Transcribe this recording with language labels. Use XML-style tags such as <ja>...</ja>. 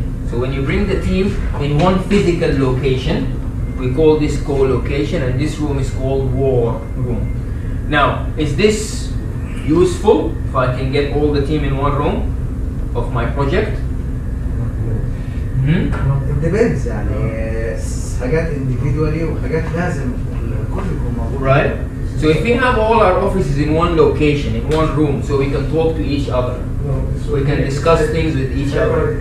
<en>So when you bring the team in one physical location, we call this co-location, and this room is called war room. Now, is this useful if I can get all the team in one room? of my project? It depends</en> <ar>يعني حاجات</ar> <en>individually</en> <ar>وحاجات لازم الكل يكون موجود.</ar> <en>Right. So if we have all our offices in one location, in one room, so we can talk to each other, we can discuss things with each other.</en>